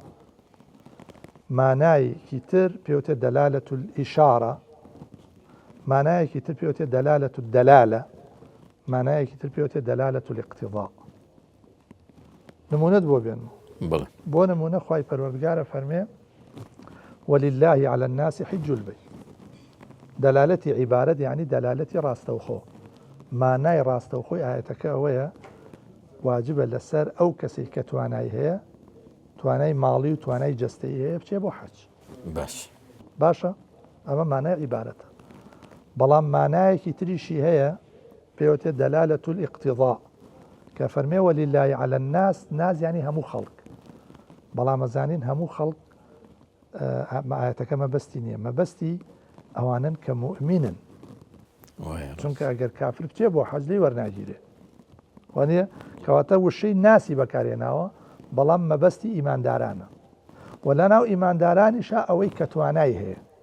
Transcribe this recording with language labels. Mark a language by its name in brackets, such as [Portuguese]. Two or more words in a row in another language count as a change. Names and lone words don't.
[Central Kurdish] مانایەکی تر پێوتێ دەلالەت الئیشارە مانایەکی تر پێوتێ دەلالەت الدەلالە مانایەکی تر پێوتێ [Arabic] دەلالەت الاقتضاء [Central Kurdish] نمونەت بۆ بێن بۆ نمونە خوای پەروەردگارە فەرمێ [Arabic] ولله على الناس حج البيت [Central Kurdish] دەلالەتی عیبارەت یعنی دەلالەتی ڕاستەوخۆ مانای ڕاستەوخۆی ئاەتەکە ئەوەیە واجبە لەسەر ئەو کەسێک کە توانای هەیە توانای ماڵی و توانای جەستەیی هەیە بچێ بۆ حەج باشە ئەمە مانای عیبارەتە بەڵام مانایەکی تریشی هەیە پێوتێ [Arabic] دەلالەت الاقتضاء [Central Kurdish] کە فەرمێ [Arabic] ولله على الناس [Central Kurdish] ناز یعنی هەموو خەڵک بەڵام ئەزانین هەموو خەڵک ئاەتەکە مەبەستی نییە مەبەستی ئەوانن کە مؤمنن، چونکە ئەگەر کافر بچێ بۆ حەج لێی وەرناگیرێ وانە کەواتە وشەی ناسی بەکارێناوە بەڵام مەبەستی ئیماندارانە و لە ناو ئیماندارانیشە ئەوەی کە توانای هەیە.